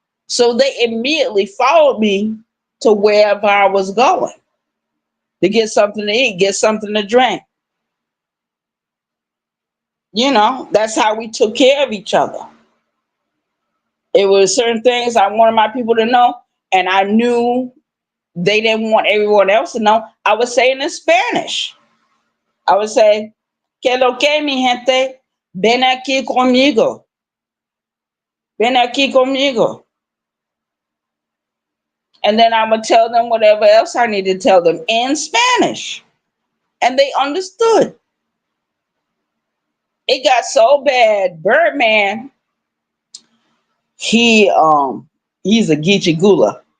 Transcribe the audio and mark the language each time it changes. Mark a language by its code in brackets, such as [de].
[en] So they immediately followed me to wherever I was going to get something to eat, get something to drink. That's how we took care of each other. It was certain things I wanted my people to know, and I knew they didn't want everyone else to know. I would say it in Spanish. I would say, [es] que lo que mi gente, ven aquí conmigo. Ven aquí conmigo. [en] And then I would tell them whatever else I needed to tell them in Spanish. And they understood. It got so bad. Birdman, he's a Geechee Gula.